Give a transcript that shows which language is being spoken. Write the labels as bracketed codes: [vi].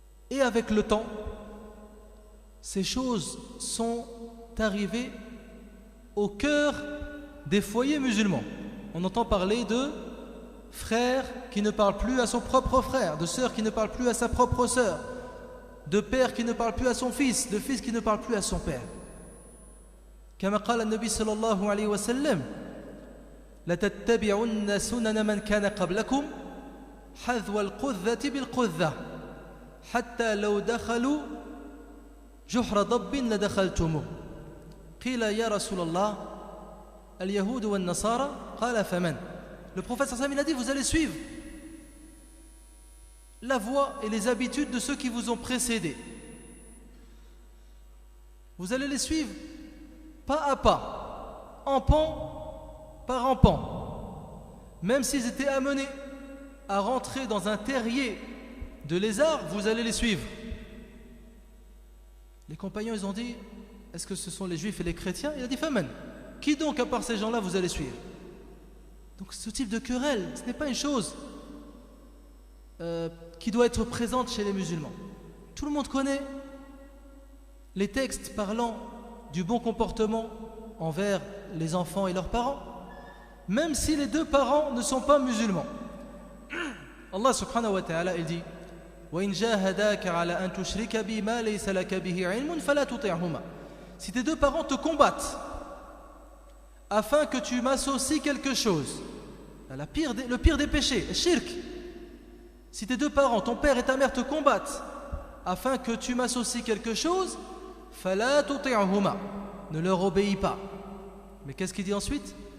[fr] Et avec le temps, ces choses sont arrivées au cœur des foyers musulmans. On entend parler de frère qui ne parle plus à son propre frère, de sœur qui ne parle plus à sa propre sœur, de père qui ne parle plus à son fils, de fils qui ne parle plus à son père. [ar] كما قال النبي صلى الله عليه وسلم لتتبعن سنن من كان قبلكم حذو القذة بالقذة حتى لو دخلوا جحر ضب لدخلتموه قيل يا رسول الله اليهود والنصارى قال فمن. [fr] Le prophète sallallahu alayhi wa sallam, il a dit, vous allez suivre la voie et les habitudes de ceux qui vous ont précédés. Vous allez les suivre pas à pas, en pan par en pan. Même s'ils étaient amenés à rentrer dans un terrier de lézards, vous allez les suivre. Les compagnons, ils ont dit, est-ce que ce sont les juifs et les chrétiens? Il a dit, Faman. Qui donc, à part ces gens-là, vous allez suivre? Donc ce type de querelle, ce n'est pas une chose qui doit être présente chez les musulmans. Tout le monde connaît les textes parlant du bon comportement envers les enfants et leurs parents, même si les deux parents ne sont pas musulmans. [ar] Allah subhanahu wa ta'ala, [fr] il dit [ar] وَإِنْ جَاهَدَاكَ عَلَىٰ أَن تُشْرِكَ بِي مَا لَيْسَ لَكَ بِهِ عِلْمٌ فَلَا تُطِعْهُمَا. [fr] Si tes deux parents te combattent afin que tu m'associes quelque chose, le pire des péchés, le shirk. Si tes deux parents, ton père et ta mère te combattent afin que tu m'associes quelque chose, [ar] فَلَا تُطِعْهُمَا, [fr] ne leur obéis pas. Mais qu'est-ce qu'il dit ensuite?